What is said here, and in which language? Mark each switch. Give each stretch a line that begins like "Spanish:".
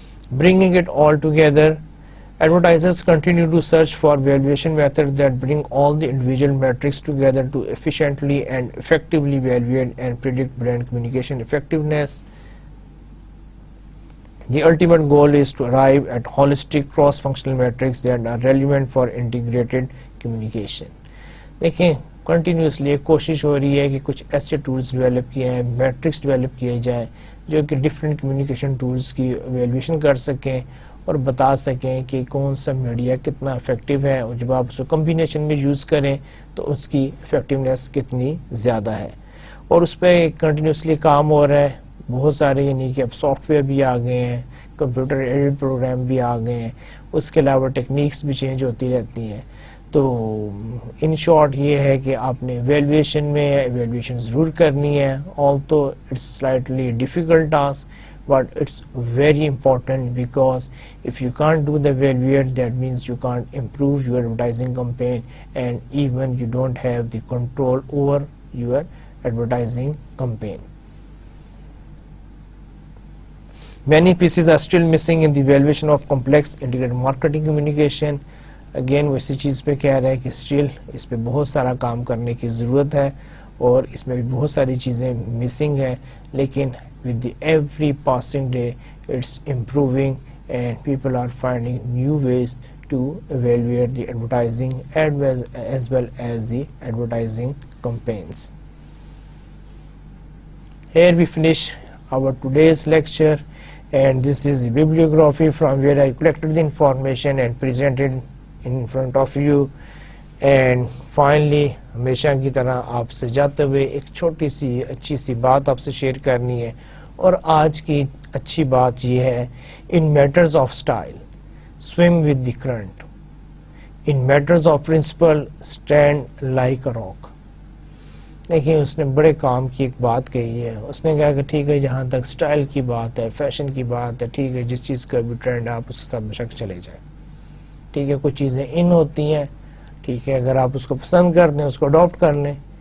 English: Bringing it all together, advertisers continue to search for valuation methods that bring all the individual metrics together to efficiently and effectively evaluate and predict brand communication effectiveness. The ultimate goal is to arrive at holistic cross-functional metrics that are relevant for integrated communication.
Urdu: دیکھیں continuously ایک کوشش ہو رہی ہے کہ کچھ ایسے tools develop کیے ہیں، میٹرکس ڈیولپ کیے جائیں جو کہ ڈفرینٹ کمیونیکیشن ٹولز کی ایویلویشن کر سکیں اور بتا سکیں کہ کون سا میڈیا کتنا افیکٹو ہے، اور جب آپ اس کو کمبینیشن میں یوز کریں تو اس کی افیکٹونیس کتنی زیادہ ہے. اور اس پہ کنٹینیوسلی کام ہو رہا ہے. بہت سارے یعنی کہ اب سافٹ ویئر بھی آ گئے ہیں، کمپیوٹر ایڈٹ پروگرام بھی آ گئے ہیں، اس کے علاوہ ٹیکنیکس بھی چینج ہوتی رہتی ہیں. تو ان شارٹ یہ ہے کہ آپ نے ایویلویشن میں ایویلویشن ضرور کرنی ہے.
English: although it's slightly difficult task, but it's very important, because if you can't do the evaluate, that means you can't improve your advertising campaign, and even you don't have the control over your advertising campaign. Many pieces are still missing in the evaluation of complex integrated marketing communication.
Urdu: Again وہ اسی چیز پہ کہہ رہے ہیں کہ still اس پہ بہت سارا کام کرنے کی ضرورت ہے اور اس میں بھی بہت ساری چیزیں مسنگ ہیں، لیکن
English: With the every passing day it's improving and people are finding new ways to evaluate the advertising as well as the advertising campaigns. Here we finish our today's lecture, and this is the bibliography from where I collected the information and presented in front of you. And finally,
Urdu: ہمیشہ کی طرح آپ سے جاتے ہوئے ایک چھوٹی سی اچھی سی بات آپ سے شیئر کرنی ہے، اور آج کی اچھی بات یہ ہے:
English: in matters of style, swim with the current. In matters of principle, stand like a rock.
Urdu: دیکھیں اس نے بڑے کام کی ایک بات کہی ہے. اس نے کہا کہ ٹھیک ہے، جہاں تک سٹائل کی بات ہے، فیشن کی بات ہے، ٹھیک ہے، جس چیز کا بھی ٹرینڈ ہے آپ اس کے ساتھ بے شک چلے جائیں. ٹھیک ہے، کچھ چیزیں ان ہوتی ہیں، ٹھیک ہے، اگر آپ اس کو پسند کر دیں، اس کو اڈاپٹ کر لیں.